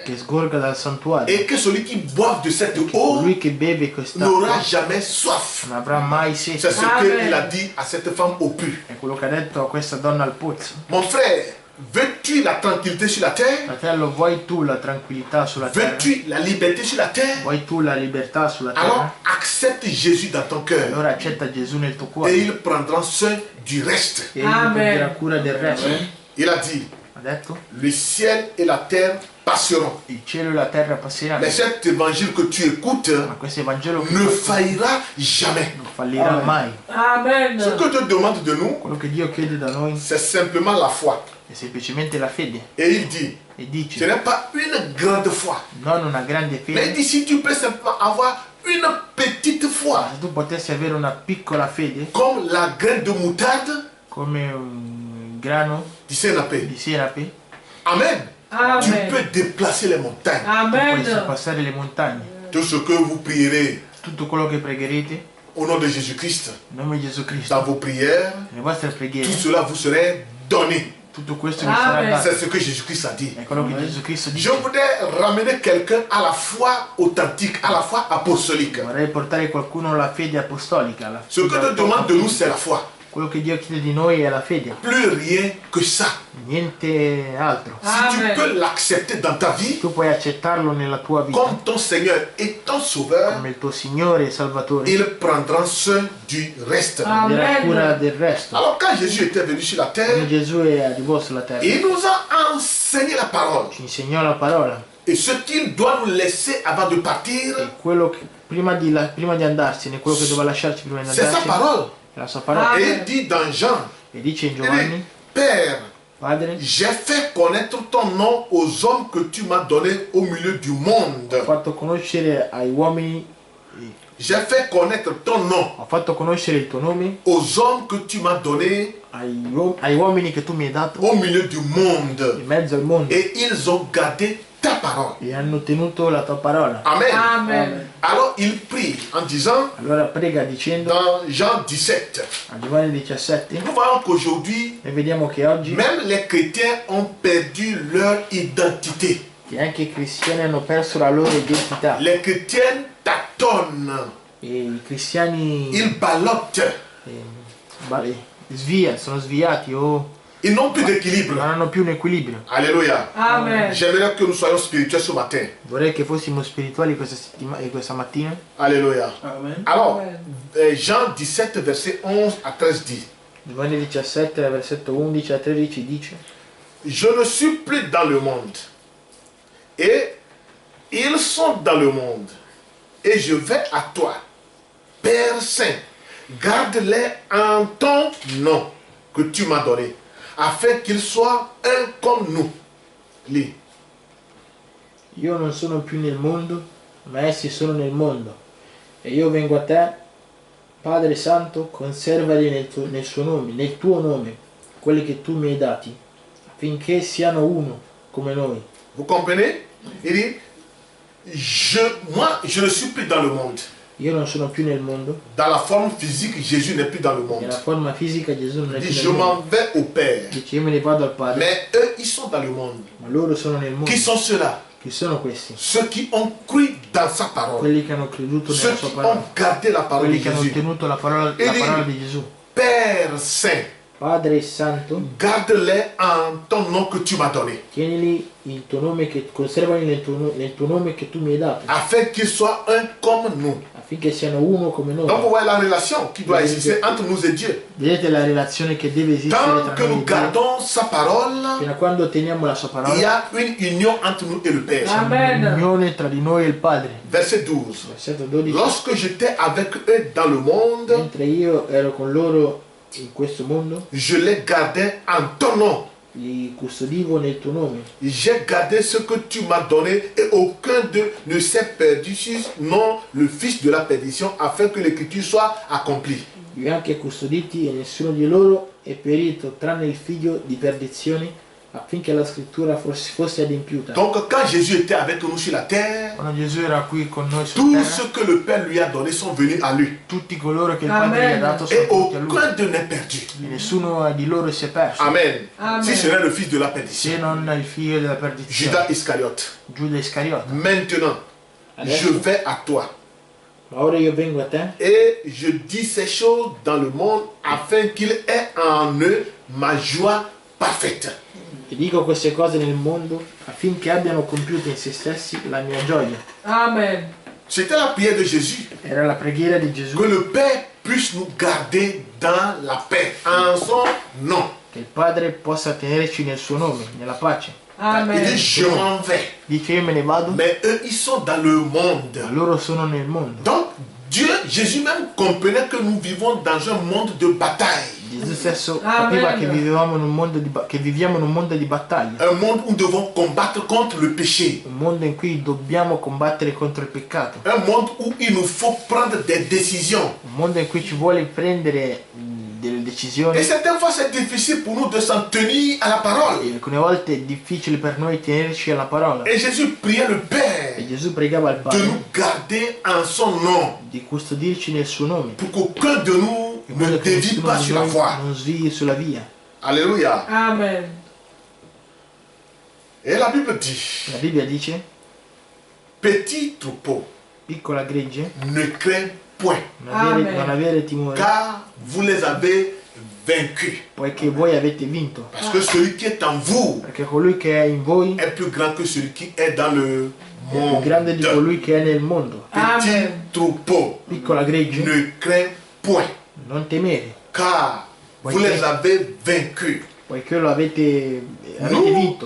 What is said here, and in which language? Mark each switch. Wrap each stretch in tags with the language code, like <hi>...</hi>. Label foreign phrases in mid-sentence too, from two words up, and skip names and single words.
<it>che sgorga dal santuario.</it> <fr>Et que celui qui boive de cette eau</fr> <it>Colui che beve quest'acqua</it> <fr>n'aura jamais soif.</fr> <it>non avrà mai</it> <fr>C'est</fr> <it>sete.</it> <fr>ce Amen. qu'il a dit à cette femme au puits.</fr> <it>È quello che ha detto a questa donna al pozzo.</it> <fr>Mon frère, veux-tu la tranquillité sur la terre?</fr> <it>Fratello, vuoi tu la tranquillità sulla terra?</it> <fr>Veux-tu la liberté sur la terre?</fr> <it>Vuoi tu la libertà sulla</it> <fr>Alors</fr> <it>terra?</it> <fr>accepte Jésus dans ton cœur</fr> <it>Allora accetta Gesù nel tuo</it> <fr>et</fr> <it>cuore</it> <fr>il prendra soin du reste.</fr> <it>e egli Amen. prenderà cura del resto.</it> <fr>Il a dit,</fr> <it>Ha detto?</it> <fr>le ciel et la terre passeront.</fr> <it>Il cielo e la terra passeranno,</it> <fr>Mais cet évangile que tu écoutes</fr> <it>ma questo Evangelo</it> <fr>ne faillira jamais.</fr> <it>non fallirà mai. Amen.</it> <fr>Ce que Dieu demande de nous,</fr> <it>Quello che Dio chiede da noi</it> <fr>c'est simplement la foi.</fr> <it>è semplicemente la fede.</it> <fr>Et il dit,</fr> <it>E</it> <fr>ce</fr> <it>dice,</it> <fr>n'est pas une grande foi.</fr> <it>non una grande</it> <fr>Mais il</fr> <it>fede,</it> <fr>dit, si tu peux simplement avoir une petite foi,</fr> <it>ma se tu potessi avere una piccola fede,</it> <fr>comme la graine de moutarde,</fr> <it>come un grano</it> <fr>du sénapé.</fr> <it>di senape,</it> <fr>Amen. Tu Amen. peux déplacer les montagnes.</fr> <it>puoi Amen. sorpassare le montagne.</it> <fr>Tout ce que vous prierez</fr> <it>Tutto quello che pregherete</it> <fr>au nom de Jésus-Christ,</fr> <it>in nome di Gesù Cristo,</it> <fr>dans vos prières,</fr> <it>nelle vostre</it> <fr>tout</fr> <it>preghiere,</it> <fr>cela vous serait donné.</fr> <it>tutto questo vi sarà Amen. dato.</it> <fr>C'est ce que Jésus-Christ a dit.</fr> <it>È quello che Gesù Cristo</it> <fr>Je</fr> <it>dice.</it> <fr>voudrais ramener quelqu'un à la foi authentique, à la foi apostolique.</fr> <it>Vorrei portare qualcuno alla fede apostolica. Alla</it> <fr>Ce que</fr> <it>fede</it> <fr>Dieu demande de nous, c'est la foi.</fr> <it>Quello che Dio chiede di noi è la fede,</it> <fr>Plus rien que ça.</fr> <it>niente altro.</it> <fr>Si tu Amen. peux l'accepter dans ta vie</fr> <it>Tu puoi accettarlo nella tua vita</it> <fr>comme ton Seigneur et ton Sauveur,</fr> <it>come il tuo Signore e Salvatore,</it> <fr>il prendra soin du reste.</fr> <it>prenderà Amen. cura del resto.</it> <fr>Alors quand Jésus était venu sur la</fr> <it>Quando</it> <fr>terre,</fr> <it>Gesù è arrivato sulla terra,</it> <fr>il nous a enseigné la parole.</fr> <it>ci insegnò la parola</it> <fr>Et ce qu'il doit nous laisser avant de partir,</fr> <it>e quello che prima di andarsene, quello che doveva lasciarci prima di</it> <fr>c'est sa</fr> <it>andarsene,</it> <fr>parole.</fr> <it>è la sua parola. Ah.</it> <fr>Et il dit dans Jean,</fr> <it>E dice in</it> <fr>il dit,</fr> <it>Giovanni,</it> <fr>Père,</fr> <it>Padre,</it> <fr>j'ai fait connaître ton nom aux hommes que tu m'as donnés au milieu du monde.</fr> <it>ho fatto conoscere agli uomini</it> <fr>J'ai fait connaître ton nom</fr> <it>Ho fatto conoscere il tuo nome</it> <fr>aux hommes que tu m'as donnés</fr> <it>ai uomini che tu mi hai dato</it> <fr>au milieu du monde.</fr> <it>in mezzo al mondo</it> <fr>Et ils ont gardé ta parole.</fr> <it>e hanno tenuto la tua parola. Amen. Amen.</it> <fr>Alors il prie en disant</fr> <it>Allora prega dicendo</it> <fr>dans Jean 17,</fr> <it>a Giovanni 17</it> <fr>nous voyons qu'aujourd'hui,</fr> <it>e vediamo che oggi</it> <fr>même les chrétiens ont perdu leur identité.</fr> <it>che anche i cristiani hanno perso la loro identità</it> <fr>Les chrétiens tâtonnent,</fr> <it>e i cristiani</it> <fr>ils ballottent,</fr> <it>sono sviati o</it> <fr>ils n'ont plus</fr> <it>non</it> <fr>d'équilibre.</fr> <it>hanno più un equilibrio.</it> <fr>Alléluia. Amen. J'aimerais que nous soyons spirituels ce matin.</fr> <it>Vorrei che fossimo spirituali questa mattina.</it> <fr>Alléluia. Amen. Alors, Amen. Jean 17, verset 11 à 13 dit,</fr> <it>Giovanni 17, versetto 11 a 13 dice:</it> <fr>je ne suis plus dans le monde, et ils sont dans le monde, et je vais à toi, Père Saint, garde-les en ton nom que tu m'as donné, afin qu'ils soient un comme nous. Lis.</fr> <it>Io non sono più nel mondo, ma essi sono nel mondo. E io vengo a te, Padre Santo, conservali nel suo nome, nel tuo nome, quelli che tu mi hai dati, affinché siano uno come noi.</it> <fr>Vous comprenez? Il dit, moi, je ne suis plus dans le monde.</fr> <it>Io non sono più nel mondo,</it> <fr>Dans la forme physique, Jésus n'est plus dans le monde.</fr> <it>nella forma fisica Gesù non è</it> <fr>Il</fr> <it>più</it> <fr>dit,</fr> <it>nel</it> <fr>je m'en</fr> <it>mondo.</it> <fr>vais au Père.</fr> <it>Dice io me ne vado al Padre,</it> <fr>Mais eux, ils sont dans le monde.</fr> <it>ma loro sono nel mondo.</it> <fr>Qui sont ceux-là?</fr> <it>Chi sono questi?</it> <fr>Ceux qui ont cru dans sa parole.</fr> <it>Quelli che hanno creduto</it> <fr>Ceux</fr> <it>nella</it> <fr>qui</fr> <it>sua parola,</it> <fr>ont gardé la parole</fr> <it>quelli</it> <fr>de</fr> <it>che hanno</it> <fr>Jésus.</fr> <it>tenuto la parola di Gesù.</it> <fr>Père Saint,</fr> <it>Padre Santo,</it> <fr>garde-les en ton nom que tu m'as donné,</fr> <it>tienili il tuo nome, conservali nel tuo nome che tu mi hai dato,</it> <fr>afin qu'ils soient un comme nous.</fr> <it>affinché siano uno come noi.</it> <fr>Donc vous voyez la relation qui doit exister entre nous et Dieu.</fr> <it>Vedete la relazione che deve esistere</it> <fr>Tant que</fr> <it>tra noi</it> <fr>nous</fr> <it>e Dio?</it> <fr>gardons sa parole,</fr> <it>Fino a quando teniamo la sua</it> <fr>il y</fr> <it>parola,</it> <fr>a une union entre nous et le Père. Amen.</fr> <it>unione tra di noi e il Padre.</it> <fr>Verset 12.</fr> <it>Versetto 12.</it> <fr>Lorsque j'étais avec eux dans le monde,</fr> <it>Mentre io ero con loro in questo mondo,</it> <fr>je les gardais en ton nom.</fr> <it>li custodivo nel tuo nome.</it> <fr>J'ai gardé ce que tu m'as donné et aucun d'eux ne s'est perdu, sinon le fils de la perdition, afin que l'écriture soit accomplie.</fr> <it>Li ho anche custoditi e nessuno di loro è perito, tranne il figlio di perdizione, affinché la scrittura fosse adempiuta.</it> <fr>Donc quand Jésus était avec nous sur la terre,</fr> <it>Quando Gesù era qui con noi su</it> <fr>tous</fr> <it>terra,</it> <fr>ceux que le Père lui a donné sont venus à lui.</fr> <it>tutti coloro che il Padre gli ha dato sono</it> <fr>Et</fr> <it>venuti a lui.</it> <fr>aucun d'eux n'est perdu.</fr> <it>E nessuno di loro si è perso, Amen. Amen.</it> <fr>Si ce n'est le fils de la perdition,</fr> <it>se non il figlio della perdizione,</it> <fr>Judas Iscariote.</fr> <it>Giuda Iscariota.</it> <fr>Maintenant, je</fr> <it>Adesso,</it> <fr>vais à toi.</fr> <it>ma ora io vengo a te</it> <fr>Et je dis ces choses dans le monde afin qu'il ait en eux ma joie parfaite.</fr> <it>e dico queste cose nel mondo affinché abbiano compiuto in se stessi la mia gioia. Amen.</it> <fr>C'était la prière de Jésus.</fr> <it>Era la preghiera di Gesù</it> <fr>Que le Père puisse nous garder dans la paix, en son nom.</fr> <it>che il Padre possa tenerci nel suo nome, nella pace.</it> <fr>Il Amen. dit, je m'en vais.</fr> <it>Dice io me ne vado,</it> <fr>Mais eux, ils sont dans le monde.</fr> <it>ma loro sono nel mondo.</it> <fr>Donc, Dieu, Jésus même comprenait que nous vivons dans un monde de bataille.</fr> <it>Gesù stesso Amen. sapeva che viviamo in un mondo che viviamo in un mondo di battaglia,</it> <fr>Un monde où nous devons combattre contre le péché.</fr> <it>un mondo in cui dobbiamo combattere contro il peccato,</it> <fr>Un monde où il nous faut prendre des décisions.</fr> <it>un mondo in cui ci vuole prendere delle decisioni.</it> <fr>Et certaines fois, c'est difficile pour nous de s'en tenir à la parole.</fr> <it>E alcune volte è difficile per noi tenerci alla parola.</it> <fr>Et Jésus priait le</fr> <it>E</it> <fr>Père</fr> <it>Gesù pregava al</it> <fr>de</fr> <it>Padre</it> <fr>nous garder en son nom.</fr> <it>di custodirci nel suo nome,</it> <fr>Pour qu'aucun de nous</fr> <it>in</it> <fr>ne</fr> <it>modo che</it> <fr>dévie</fr> <it>nessuno</it> <fr>pas</fr> <it>di</it> <fr>sur la</fr> <it>noi</it> <fr>voie.</fr> <it>non svii sulla via.</it> <fr>Alléluia. Amen. Et la Bible dit,</fr> <it>La Bibbia dice,</it> <fr>petit troupeau,</fr> <it>piccola gregge,</it> <fr>ne crains point, Amen.</fr> <it>non avere timore,</it> <fr>car vous les avez vaincus.</fr> <it>poiché voi avete vinto.</it> <fr>Parce que celui qui est en vous</fr> <it>Perché colui che è in voi</it> <fr>est plus grand que celui qui est dans le</fr> <it>è più</it> <fr>monde.</fr> <it>grande di colui che è nel mondo.</it> <fr>Petit Amen. troupeau,</fr> <it>Piccola gregge,</it> <fr>ne crains point,</fr> <it>non temere,</it> <fr>car vous les avez vaincus.</fr> <it>poiché lo avete vinto.</it>